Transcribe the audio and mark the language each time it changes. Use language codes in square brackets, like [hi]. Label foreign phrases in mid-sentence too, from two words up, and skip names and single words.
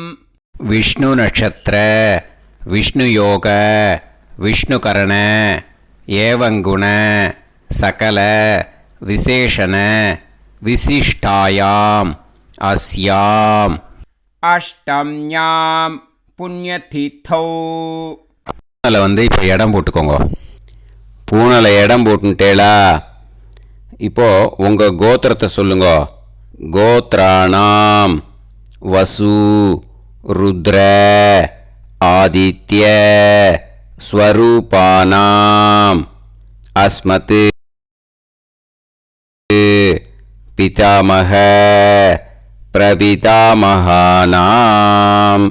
[sa] विष्णु नक्षत्र विष्णु योग विष्णुकरण एवं गुण सकल विशेषण विशिष्टायाम् अस्याम् अष्टम्यां पुण्यतिथौ. [ta] பூனலை இப்போ இடம் போட்டுக்கோங்க. பூனலை இடம் போட்டுட்டேளா? இப்போது உங்கள் கோத்திரத்தை சொல்லுங்க. [sa] गोत्राणां वसु रुद्र आदित्य स्वरूपाणां अस्मत् पितामह प्रपितामहानां.